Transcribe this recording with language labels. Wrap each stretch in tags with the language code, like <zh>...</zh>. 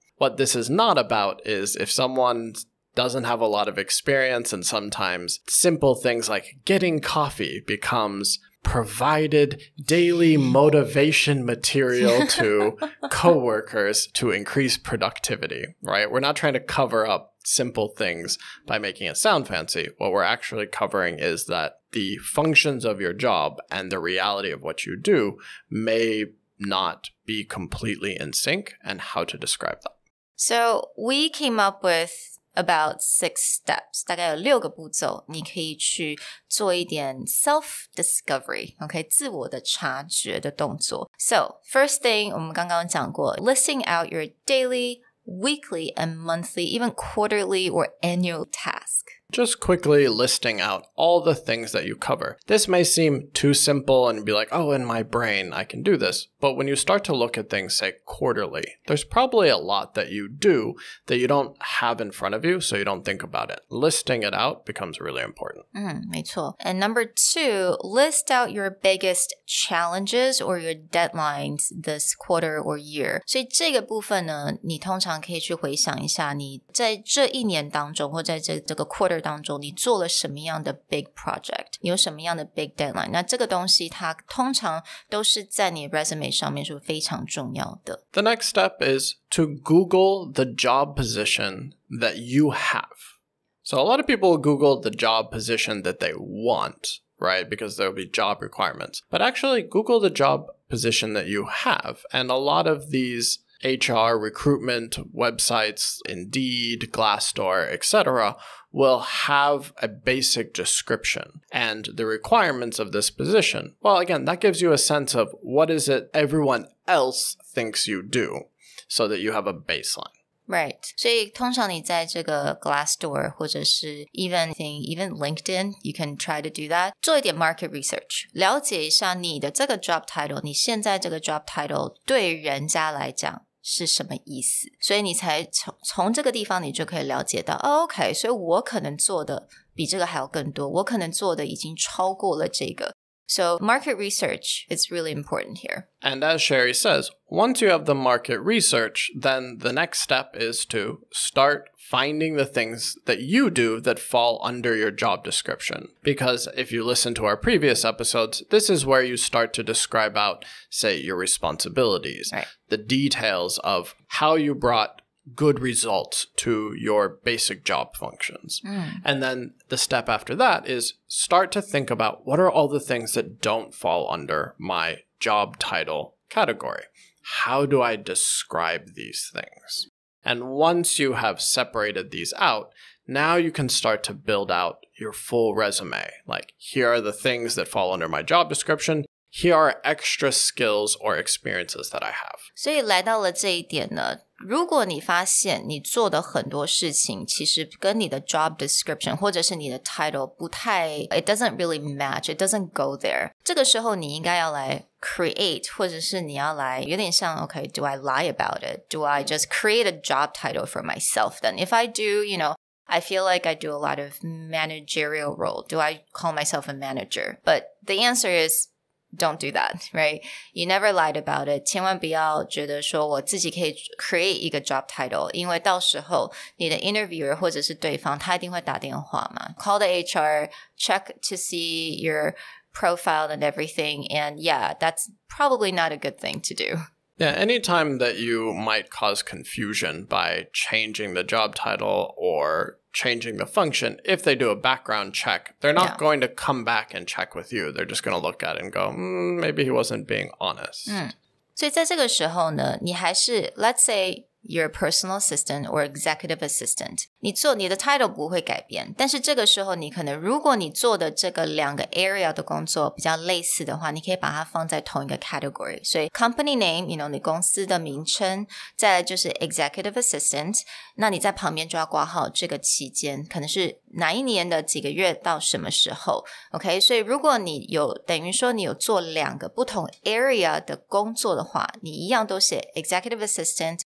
<en>What this is not about is if someone doesn't have a lot of experience and sometimes simple things like getting coffee becomes provided daily motivation material to coworkers to increase productivity, right? We're not trying to cover up simple things by making it sound fancy. What we're actually covering is that the functions of your job and the reality of what you do may not be completely in sync and how to describe that. So we came up with about 6 steps,</en> <zh>大概有6个步骤，你可以去做一点 self-discovery, okay, 自我的察觉的动作。</zh> <en>So, first thing,</en> <zh>我们刚刚讲过</zh> <en>listing out your daily, weekly, and monthly, even quarterly or annual task. Just quickly listing out all the things that you cover. This may seem too simple and be like, oh, in my brain, I can do this. But when you start to look at things, say, quarterly, there's probably a lot that you do that you don't have in front of you, so you don't think about it. Listing it out becomes really important.</en> <zh>没错.</zh> <en>And number 2, list out your biggest challenges or your deadlines this quarter or year.</en> <zh>所以这个部分呢，你通常可以去回想一下，你在这一年当中，或在这个 quarter 当中，你做了什么样的 big project， 你有什么样的 big deadline， 那这个东西它通常都是在你 resume 上面是非常重要的。</zh> <en>The next step is to Google the job position that you have. So a lot of people Google the job position that they want, right? Because there will be job requirements. But actually Google the job position that you have. And a lot of these HR recruitment websites, Indeed, Glassdoor, etc., will have a basic description and the requirements of this position. Well, again, that gives you a sense of what is it everyone else thinks you do so that you have a baseline. Right.</en> <zh>所以通常你在这个 Glassdoor 或者是 even LinkedIn,</zh> <en>you can try to do that.</en> <zh>做一点 market research, 了解一下你的这个 job title, 你现在这个 job title 对人家来讲是什么意思，所以你才从这个地方你就可以了解到OK， 所以我可能做的比这个还要更多，我可能做的已经超过了这个。</zh> <en>So market research is really important here. And as Sherry says, once you have the market research, then the next step is to start finding the things that you do that fall under your job description. Because if you listen to our previous episodes, this is where you start to describe out, say, your responsibilities, right, the details of how you brought good results to your basic job functions. And then the step after that is start to think about what are all the things that don't fall under my job title category. How do I describe these things? And once you have separated these out, now you can start to build out your full resume. Like, here are the things that fall under my job description. Here are extra skills or experiences that I have.</en> <zh>所以来到了这一点呢，如果你发现你做的很多事情其实跟你的 job description 或者是你的 title 不太</zh> <en>it doesn't really match, it doesn't go there,</en> <zh>这个时候你应该要来 create 或者是你要来有点像</zh> <en>okay, do I lie about it? Do I just create a job title for myself then? If I do, I feel like I do a lot of managerial role. Do I call myself a manager? But the answer is don't do that, right? You never lied about it.</en> <zh>千万不要觉得说我自己可以 create 一个 job title, 因为到时候你的 interviewer 或者是对方他一定会打电话嘛。</zh> <en>Call the HR, check to see your profile and everything. And yeah, that's probably not a good thing to do. Yeah, anytime that you might cause confusion by changing the job title or changing the function, if they do a background check, they're not going to come back and check with you. They're just going to look at it and go, maybe he wasn't being honest.</en> <zh>所以在这个时候呢，你还是</zh> <en>let's say you're a personal assistant or executive assistant.</en> <zh>你的 title 不会改变，但是这个时候你可能如果你做的这个2个 area 的工作比较类似的话，你可以把它放在同一个 category. 所以 company name, 你公司的名称，再来就是 executive assistant. 那你在旁边就要挂号这个期间，可能是哪一年的几个月到什么时候 OK, 所以如果你有等于说你有做2个不同 area 的工作的话，你一样都写 executive assistant</zh>